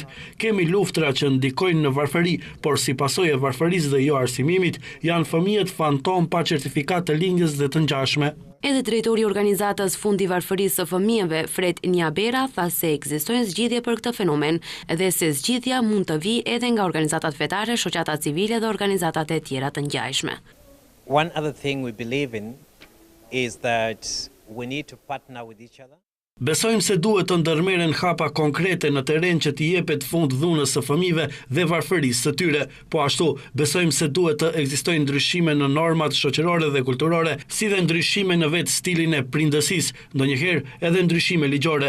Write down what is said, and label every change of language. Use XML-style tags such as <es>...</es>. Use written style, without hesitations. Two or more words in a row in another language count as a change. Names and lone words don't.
<sq>Kemi luftra që ndikojnë në varfëri, por si pasojë e varfërisë dhe jo arsimimit, janë fëmijët fantom pa certifikat të lindjes dhe të ngjashme. Edhe drejtori i organizatës Fundi i Varfërisë së Fëmijëve, Fred Njabera, tha se ekzistojnë zgjidhje për këtë fenomen dhe se zgjidhja mund të vijë edhe nga organizatat fetare, shoqata civile dhe organizatat e tjera të ngjashme.</sq> <en>One other thing we believe in is that we need to partner with each other.</en> <sq>Besojmë se duhet të ndërmerren hapa konkrete në terren që t'i jepet fund dhunës së fëmijëve dhe varfërisë së tyre. Po ashtu, besojmë se duhet të ekzistojnë ndryshime në normat shoqërore dhe kulturore, si dhe ndryshime në vetë stilin e prindësisë, ndonjëherë edhe ndryshime ligjore.</sq>